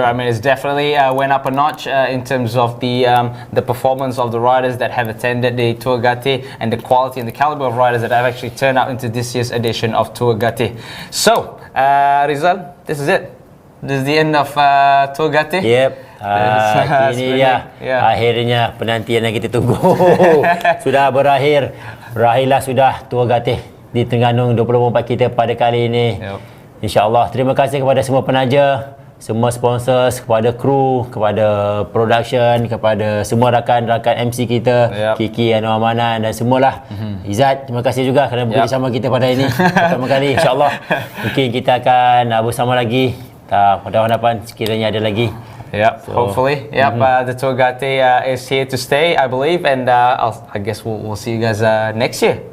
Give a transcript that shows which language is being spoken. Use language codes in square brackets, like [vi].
[en] I mean, it's definitely went up a notch in terms of the performance of the riders that have attended the Tour Gateh and the quality and the caliber of riders that have actually turned out into this year's edition of Tour Gateh. So, Rizal, this is it. This is the end of Tour Gateh. Yep. [ms] Ini dia akhirnya penantian yang kita tunggu sudah berakhir. Berakhirlah sudah Tour Gateh di Terengganu 2024 kita pada kali ini. InsyaAllah, terima kasih kepada semua penaja, semua sponsors, kepada kru, kepada production, kepada semua rakan-rakan MC kita, Kiki, Anwar Manan dan semualah. Izzat, terima kasih juga kerana bekerjasama kita pada ini pertama kali. InsyaAllah mungkin kita akan bersama lagi pada hadapan sekiranya ada lagi. [en] Hopefully. The Tour Gateh is here to stay, I believe, and I guess we'll see you guys next year.